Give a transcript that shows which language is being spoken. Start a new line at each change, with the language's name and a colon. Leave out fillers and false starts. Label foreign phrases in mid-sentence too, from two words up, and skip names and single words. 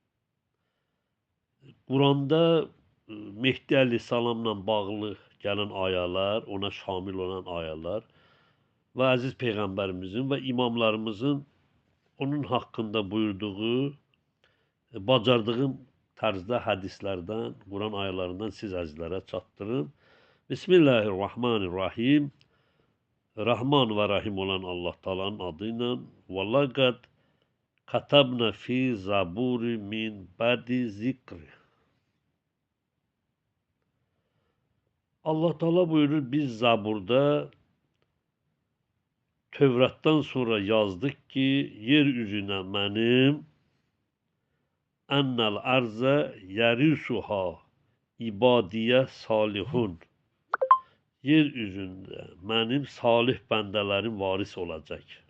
Azerbaijani: Quranda Mehdi əleyhissalamla bağlı gələn ayələr, ona şamil olan ayələr və əziz Peyğəmbərimizin və imamlarımızın onun haqqında buyurduğu, bacardığım tərzdə hədislərdən, Quran ayələrindən siz əzizlərə çatdırın.
Arabic: Bismillahirrahmanirrahim.
Azerbaijani: Rahman və Rahim olan Allah Taala'nın adı ilə
Arabic: ولقد كتبنا في الزبور من بعد الذكر.
Azerbaijani: Allah Taala buyurur, biz Zaburda Tövratdan sonra yazdık ki, yeryüzünə mənim
Arabic: أن الأرض يرثها عبادي الصالحون.
Azerbaijani: Yeryüzündə mənim salih bəndələrim varis olacaq.